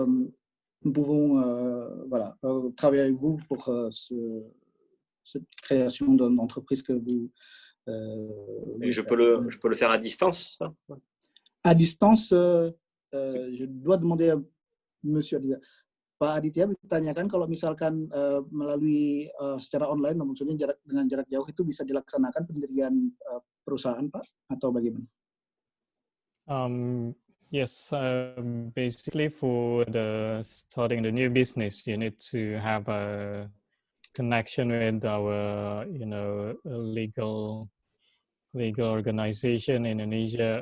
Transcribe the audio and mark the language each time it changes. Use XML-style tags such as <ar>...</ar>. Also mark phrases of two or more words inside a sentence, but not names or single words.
<fr>Nous pouvons travailler avec vous pour cette création d'entreprise que vous. Et je peux le faire à distance, ça? À distance, je dois demander à Monsieur Aditya.</fr> <id>Pak Aditya ditanyakan kalau misalkan melalui secara online, maksudnya dengan jarak jauh itu bisa dilaksanakan pendirian perusahaan, Pak, atau bagaimana?</id> <en>Yes, basically for starting the new business, you need to have a connection with our, legal organization in Indonesia.</en>